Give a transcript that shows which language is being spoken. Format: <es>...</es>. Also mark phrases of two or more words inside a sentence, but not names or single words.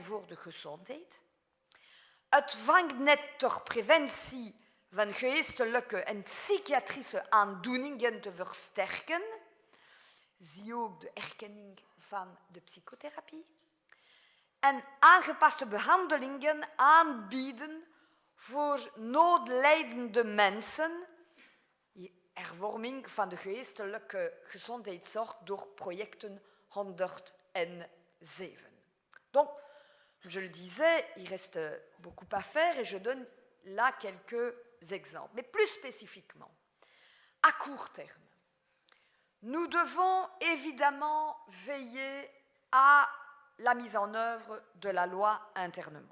<nl>voor de gezondheid, het vangnet ter preventie van geestelijke en psychiatrische aandoeningen te versterken, zie ook de erkenning van de psychotherapie, en aangepaste behandelingen aanbieden voor noodlijdende mensen, hervorming van de geestelijke gezondheidszorg door projecten 107.</nl> <fr>Donc, je le disais, il reste beaucoup à faire et je donne là quelques exemples. Mais plus spécifiquement, à court terme, nous devons évidemment veiller à la mise en œuvre de la loi internement.</fr>